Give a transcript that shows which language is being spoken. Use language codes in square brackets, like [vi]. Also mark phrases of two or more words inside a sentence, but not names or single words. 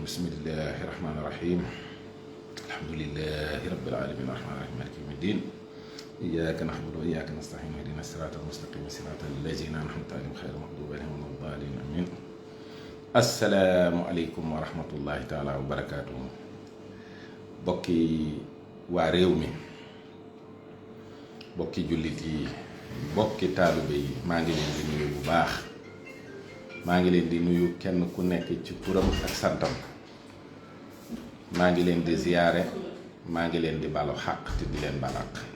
[ar] بسم الله الرحمن الرحيم. الحمد لله رب العالمين الرحمن الرحيم مالك يوم الدين إياك نعبد وإياك نستعين اهدنا الصراط المستقيم صراط الذين أنعمت عليهم غير المغضوب عليهم ولا الضالين آمين. السلام عليكم ورحمة الله تعالى وبركاته. [wo] bokki waa réew mi bokki jullit yi bokki taalibe yi maa ngi leen di nuyu bu baax maa ngi leen di nuyu kenn ku nekk ci turam ak santam maa ngi leen di ziyaare maa ngi leen di balu xaq te di leen balaq